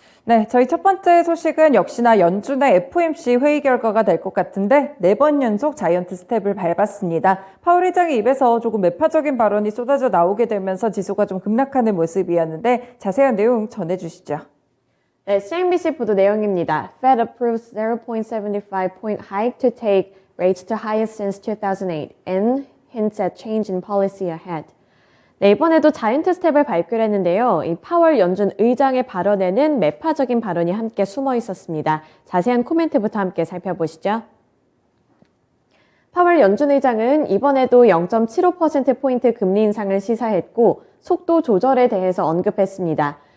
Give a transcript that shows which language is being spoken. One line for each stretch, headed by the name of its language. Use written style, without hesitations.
Korean: 네, 저희 첫 번째 소식은 역시나 연준의 FOMC 회의 결과가 될 것 같은데 4번 연속 자이언트 스텝을 밟았습니다. 파월 의장의 입에서 조금 매파적인 발언이 쏟아져 나오게 되면서 지수가 좀 급락하는 모습이었는데 자세한 내용 전해주시죠. 네, CNBC 보도 내용입니다.
English: Fed approves 0.75 point hike to take rates to highest since 2008 and hints at change in policy ahead.
Korean: 네, 이번에도 자이언트 스텝을 밟기로 했는데요. 이 파월 연준 의장의 발언에는 매파적인 발언이 함께 숨어 있었습니다. 자세한 코멘트부터 함께 살펴보시죠. 파월 연준 의장은 이번에도 0.75%포인트 금리 인상을 시사했고 속도 조절에 대해서 언급했습니다.